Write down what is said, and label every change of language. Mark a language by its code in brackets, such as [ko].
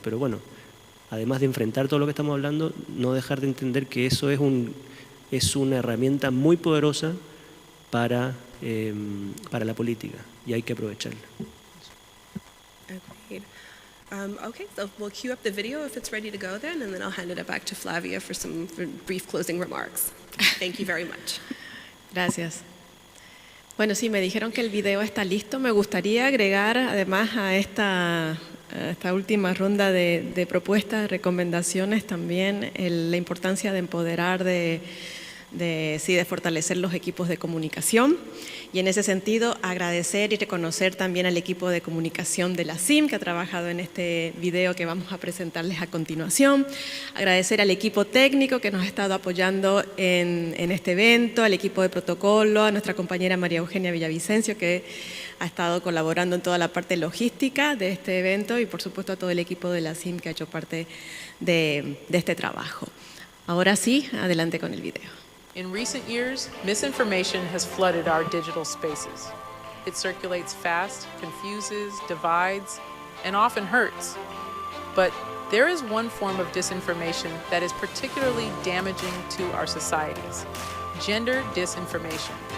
[es] Pero bueno, además de enfrentar todo lo que estamos hablando, no dejar de entender que eso es una herramienta muy poderosa para la política y hay que aprovecharla. [en] Agreed. Okay, so we'll queue up the video if it's ready to go then, and then I'll hand it back to Flavia for some brief closing remarks. Thank you very much. [es] Gracias. Bueno, sí, me dijeron que el video está listo. Me gustaría agregar, además, a esta última ronda de propuestas, recomendaciones, también la importancia de empoderar, de fortalecer los equipos de comunicación. Y en ese sentido, agradecer y reconocer también al equipo de comunicación de la CIM que ha trabajado en este video que vamos a presentarles a continuación. Agradecer al equipo técnico que nos ha estado apoyando en este evento, al equipo de protocolo, a nuestra compañera María Eugenia Villavicencio que ha estado colaborando en toda la parte logística de este evento y por supuesto a todo el equipo de la CIM que ha hecho parte de este trabajo. Ahora sí, adelante con el video. [en] In recent years, misinformation has flooded our digital spaces. It circulates fast, confuses, divides, and often hurts. But there is one form of disinformation that is particularly damaging to our societies: gendered disinformation.